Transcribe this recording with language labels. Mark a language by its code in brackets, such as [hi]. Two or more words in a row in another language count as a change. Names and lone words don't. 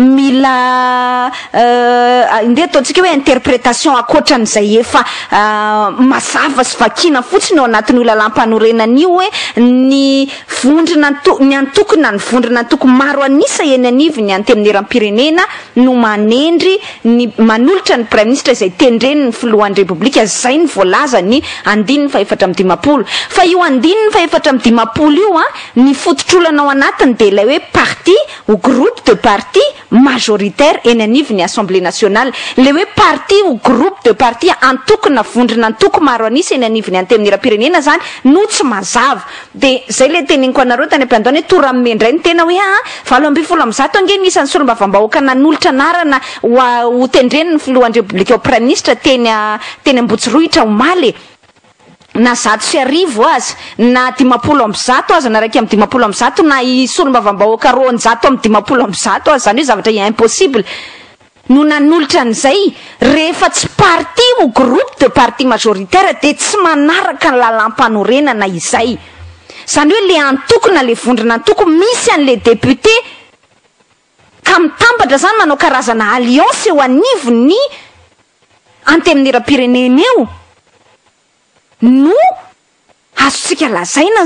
[mg] indray ataontsika hoe interprétation akoatran'izay efa mazava sy vakina fotsiny ao anatin'io lalampanorenana io hoe ny vondrona ny antokona ny vondrona antoko maro anisa eny anivy ny antenimieram-pirenena no manendry ny manolotra ny [fr] prime ministre [mg] izay tendreny ny filohan'ny repoblika zay ny voalaza ny andininy fa efatra amby dimapolo fa io andininy fa efatra amby dimapolo io ny fototr'olana ao anatiny dia ilay hoe [fr] parti ou groupe de parti majoritaire [mg] eny anivy ny [fr] assemblée nationale [mg] le hoe [fr] parti ou groupe de parti [mg] antokona vondrona antoko maro anisa eny anivy ny antenimieram-pirenena zany no tsy mazava dia zay le teniniko anareo tany am-piandohana hoe tora amendray ny tena hoe 20% ange nisan'ny solombavambahoaka nanolotra anarana ho tendreny ny filohan'ny repoblika ao [fr] prime ministre [mg] teny Ambotsiroitra omaly na 100 azy na 10% azy na raiky amby 10% na solombavambahoaka 200 amby 10% azy zany hoe zavatra impossible no nanolotra an'izay rehefa tsy [fr] parti ou groupe de parti majoritaire [mg] dia tsy manaraka ny lalampanorenana izay zany hoe le antokona le vondrona antoko misy an'le député ka mitambatra zany manao karazana alliance eo anivony antenimieram-pirenena eo no azontsika lazaina